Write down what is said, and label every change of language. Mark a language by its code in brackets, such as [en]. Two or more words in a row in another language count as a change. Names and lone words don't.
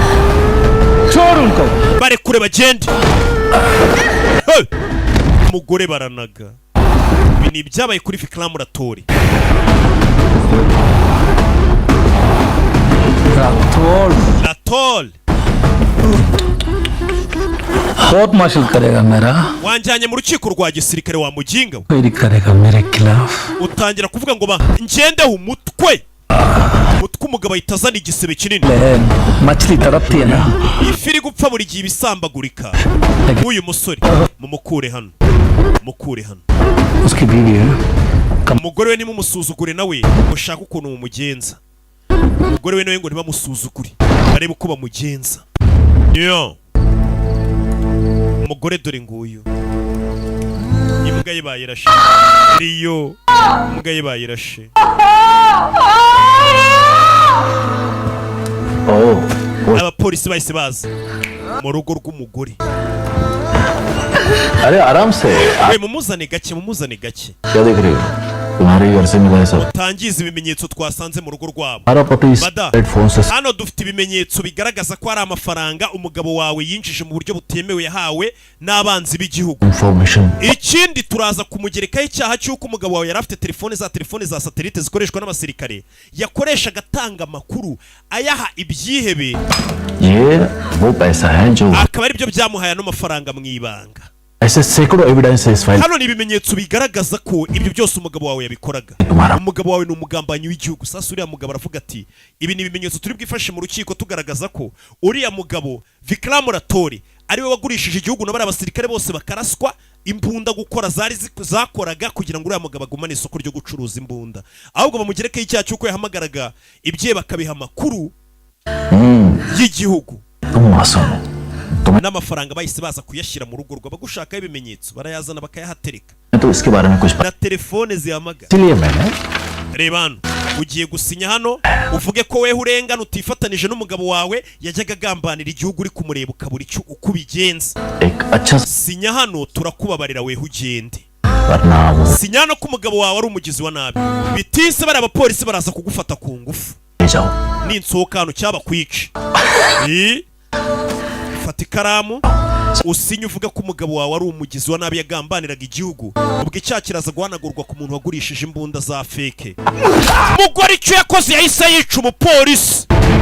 [rw] Barekure bagende. Hey! Umugore baranaga. Ibi ni ibyabaye kuri Vikram Rathore. Rathore. [hi] कोर्ट मार्शल करेगा मेरा [rw] Wanjanye mu rukiko rwa gisirikare wa muginga we. [hi] फिर करेगा मेरे खिलाफ [rw] Utangira kuvuga ngo ba ngendeho umutwe. Umutwe umugabo itazana igisebe kinini. [hi] मछली तड़पती है ना [rw] Ifi iri gupfa buri gihe ibisambagurika. Uyu musore mumukure hano. Mukure hano. [hi] उसकी बीवी है [rw] Umugore we nimumusuzugure nawe ushaka ukuntu mumugenza. Umugore we nawe ngo ntibamusuzugure. Barebe uko bamugenza. Yo. Umugore dore nguyu. Imbwa ye bayirashe. Rio. Imbwa ye bayirashe. Abapolisi bahise baza mu rugo rw'umugore. [hi] अरे आराम से. [rw] We mumuzane gake [hi] क्या देख रही हो? तुम्हारे घर से मिला है सब. [rw] utangiza ibimenyetso twasanze mu rugo rwabo. [hi] हमारा पति Bada. फोन से [rw] Hano dufite ibimenyetso bigaragaza ko ari amafaranga umugabo wawe yinjije mu buryo butemewe yahawe n'abanzi b'igihugu. [hi] इंफॉर्मेशन. [rw] Ikindi turaza kumugerekaho icyaha cy'uko umugabo wawe yari afite telefone za satelite zikoreshwa n'abasirikare yakoreshaga atanga amakuru ayaha ibyihebe [hi] ये वो पैसा है जो [rw] akaba ari byo byamuhaye ano mafaranga mu ibanga. [hi] ऐसे सैकड़ों एविडेंस है इस फाइल. [rw] Hano ni ibimenyetso bigaragaza ko ibyo byose umugabo wawe yabikoraga. Umugabo wawe ni umugambanyi w'igihugu. Sasa uriya mugabo aravuga ati ibi ni ibimenyetso turi bwifashe mu rukiko tugaragaza ko uriya mugabo Vikram Rathore ariwe wagurishije igihugu n'abari abasirikare bose bakaraswa imbunda gukora zakoraga kugira ngo uriya mugabo agumane isoko ryo gucuruza imbunda. Ahubwo bamugerekeho icyaha cy'uko yahamagaraga ibye bakabiha amakuru y'igihugu. [hi] तुम मासूम [rw] N'amafaranga bahise baza kuyashyira mu rugo rw'abagushakaho ibimenyetso barayazana bakayahatereka. [hi] तो इसके बारे में कुछ [rw] Na telefone zihamagara. [hi] इसलिए मैंने [rw] Reba hano ugiye gusinya hano uvuge ko wewe urengana utifatanije n'umugabo wawe yajyaga agambanira igihugu uri kumureba ukabura icyo uko ubigenza. [hi] एक अच्छा [rw] Sinya hano turakubabarira wewe ugende. [hi] वरना वो [rw] Sinya hano ko umugabo wawe ari umugizi wa nabi. Bitise bari abapolisi baraza kugufata ku ngufu. [hi] ले जाओ. [rw] Ninsohoka hano cyaba kwica. Fata ikaramu usinye uvuga ko umugabo wawe ari umugizi wa nabi yagambaniraga igihugu. Ubwo icyaha kiraza guhanagurwa ku muntu wagurishije imbunda za feke. Umugore icyo yakoze yahise yica umupolisi.